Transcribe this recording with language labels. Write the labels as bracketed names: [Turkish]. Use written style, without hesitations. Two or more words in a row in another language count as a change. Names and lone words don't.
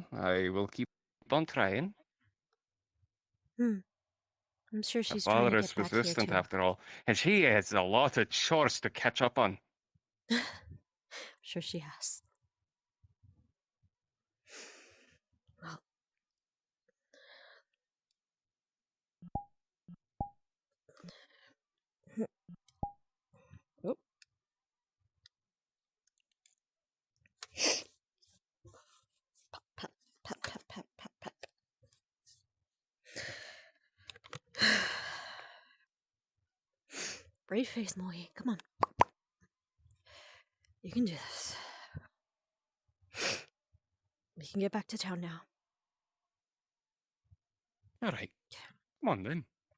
[English] I will keep on trying. I'm sure My she's trying to father get is back here resistant too. after all, and she has a lot of chores to catch up on. Sure she has. Well, oh. Pat, pat, pat, pat, pat, pat. Brave face, Moyi. Come on. You can do this. We can get back to town now. All right, come on then.